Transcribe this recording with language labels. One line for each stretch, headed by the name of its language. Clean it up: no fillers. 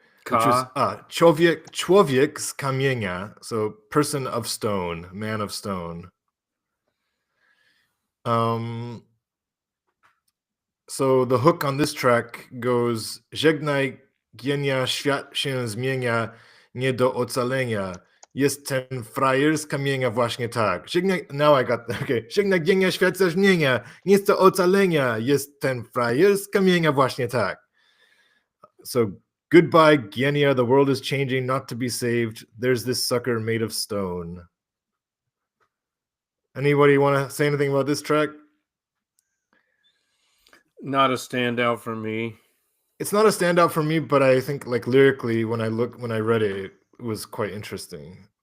English: Which was
Polish: człowiek z kamienia,
English: so person of stone, man of stone. So the hook on this track goes,
Polish: żegnaj genia, świat się zmienia, nie do ocalenia. Jest ten frajer z kamienia właśnie tak.
English: Now I got that. Okay.
Polish: Żegnaj genia, świat się zmienia, nie do ocalenia. Jest ten frajer z kamienia właśnie tak.
English: So goodbye, Genia. The world is changing, not to be saved. There's this sucker made of stone. Anybody want to say anything about this track? Not a standout for me. It's not a standout for me, but I think like lyrically, when I read it, it was quite interesting.